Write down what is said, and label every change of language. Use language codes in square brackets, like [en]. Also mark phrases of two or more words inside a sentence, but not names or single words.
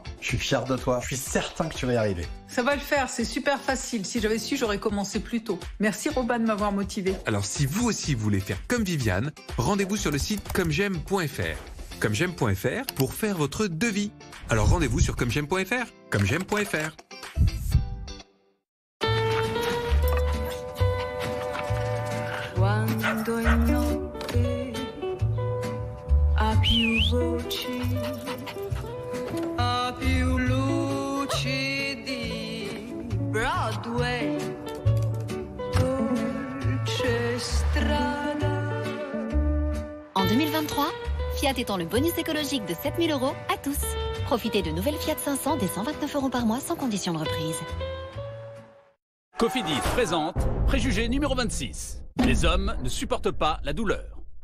[fr] Je suis fier de toi, je suis certain que tu vas y arriver. Ça va le faire, c'est super facile. Si j'avais su, j'aurais commencé plus tôt. Merci Robin de m'avoir motivée. Alors si vous aussi voulez faire comme Viviane, rendez-vous sur le site commej'aime.fr. Commej'aime.fr pour faire votre devis. Alors rendez-vous sur commej'aime.fr. Commej'aime.fr. [it] Quando in notte ha più voci, ha più luci di Broadway, dolce strada. [fr] En 2023, Fiat étend le bonus écologique de 7 000 € à tous. Profitez de nouvelles Fiat 500 dès 129 € par mois sans condition de reprise. Cofidis présente préjugé numéro 26. Les hommes ne supportent pas la douleur.